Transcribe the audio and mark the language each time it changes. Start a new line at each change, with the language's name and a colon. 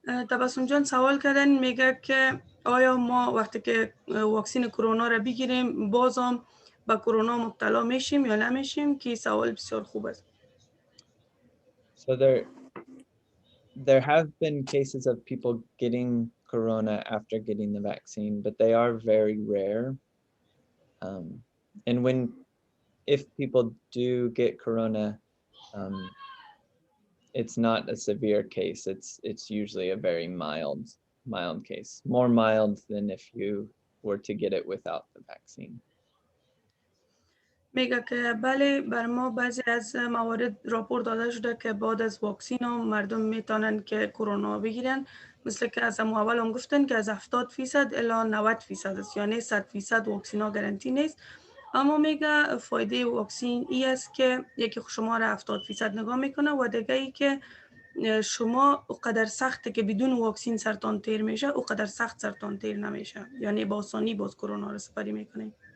Persian: تبسم جان سوال کردن، میگه که آیا ما وقتی که واکسین کرونا را بگیریم بازم با کرونا مبتلا میشیم یا نمیشیم، که سوال بسیار خوب است.
English: So there have been cases of people getting corona after getting the vaccine, but they are very rare. And if people do get corona, it's not a severe case. It's usually a very mild case, more mild than if you were to get it without the vaccine.
Persian: میگه که بله، بر ما بعضی از موارد راپور داده شده که بعد از واکسین هم مردم میتونن که کرونا بگیرن، مثل که از اول هم گفتن که از 70% الی 90% است، یعنی 100% واکسین ها گارانتی نیست. اما میگه فایده واکسین ای است که یکی شما را 70% نگاه میکنه و دیگه ای که شما اقدر سخته که بدون واکسین سرطان تیر میشه، اقدر سخت سرطان تیر نمیشه، یعنی با آسانی باز کرونا را سپری میکنه.